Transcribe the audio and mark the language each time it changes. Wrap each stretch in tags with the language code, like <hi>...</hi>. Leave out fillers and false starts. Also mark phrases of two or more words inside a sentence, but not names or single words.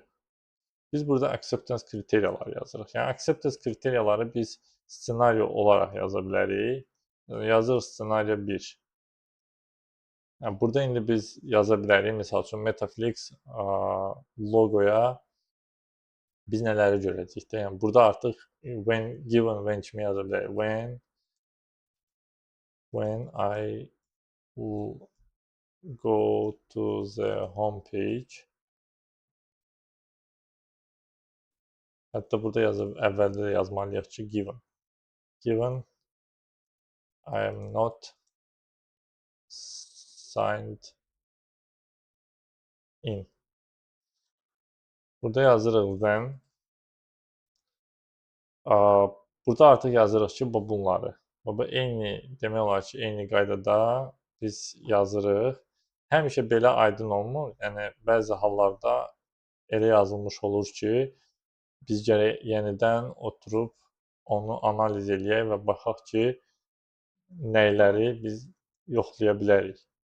<az>Biz burada acceptance kriteriyaları yazırıq. Yəni acceptance kriteriyaları biz ssenari olaraq yaza bilərik. Yazırıq ssenari 1. Yəni burada indi biz yaza bilərik. Məsəl üçün Metaflix logoya biz nələri görəcəyik də. Yəni burada artıq</az> <en>when given when</en> <az>kimi yaza bilərik.</az> <en>When I go to the home page.</en> <az>Hətta burada əvvəldə də yazmalıyıq ki,</az> <en>given. Given I am not signed in.</en> <az>Burada yazırıq when. Burada artıq yazırıq ki, bunları. Eyni, demək olar ki, eyni qaydada biz yazırıq. Həmişə belə aydın olmur. Yəni, bəzi hallarda elə yazılmış olur ki, biz gərək yenidən oturub onu analiz eləyək və baxaq ki, nəyləri biz yoxlaya bilərik.</az>